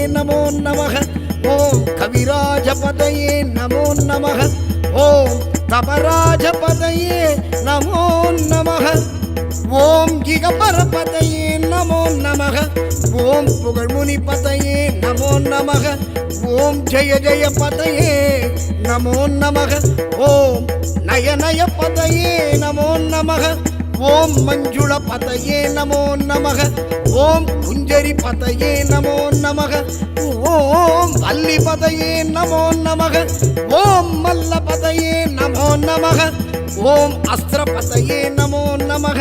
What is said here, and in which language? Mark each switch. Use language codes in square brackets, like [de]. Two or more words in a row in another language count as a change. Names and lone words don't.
[sa] नमो नमः ओम कविराजपतये नमो नमः ओम तपराजपतये नमो नमः ओम गिगपरपतये नमो नमः ओम पुगळमुनिपतये नमो नमः ओम जय जय पतये नमो नमः ओम नय नय पतये नमो नमः ओम् मञ्जुल पतये नमो नमः. ओम् कुञ्जरी पतये नमो नमः. ओम् वल्ली पतये नमो नमः. ओम् मल्ल पतये नमो नमः. ओम् अस्त्र पतये नमो नमः.